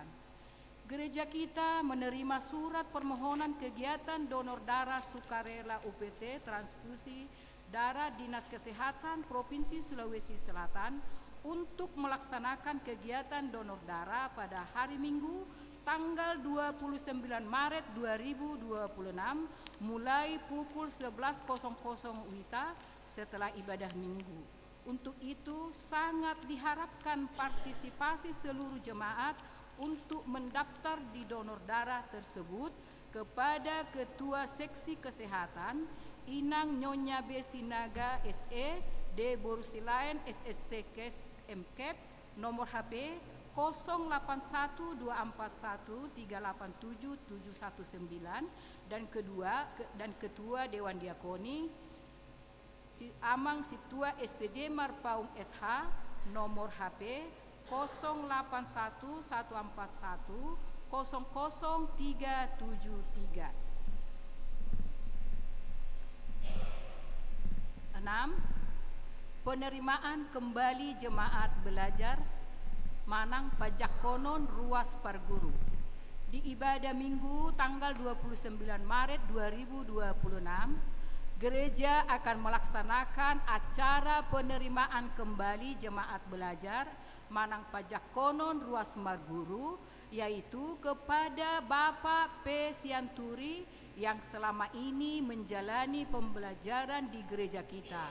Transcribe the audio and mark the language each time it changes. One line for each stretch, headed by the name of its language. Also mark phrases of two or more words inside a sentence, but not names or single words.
Indonesian: Gereja kita menerima surat permohonan kegiatan donor darah sukarela UPT transfusi darah Dinas Kesehatan Provinsi Sulawesi Selatan untuk melaksanakan kegiatan donor darah pada hari Minggu tanggal 29 Maret 2026 mulai pukul 11.00 WITA setelah ibadah Minggu. Untuk itu sangat diharapkan partisipasi seluruh jemaat untuk mendaftar di donor darah tersebut kepada Ketua Seksi Kesehatan Inang Nyonya B. Sinaga SE D. Borusilayan SST Kes MKEP nomor HP 081241387719 dan Ketua Dewan Diakoni Amang Situa STJ Marpaung SH nomor HP 081141000373. 6. Penerimaan kembali jemaat belajar Manang Pajak Konon Ruas Parguru. Di ibadah Minggu tanggal 29 Maret 2026, gereja akan melaksanakan acara penerimaan kembali jemaat belajar Manang Pajak Konon Ruas Marguru, yaitu kepada Bapak P. Sianturi yang selama ini menjalani pembelajaran di gereja kita.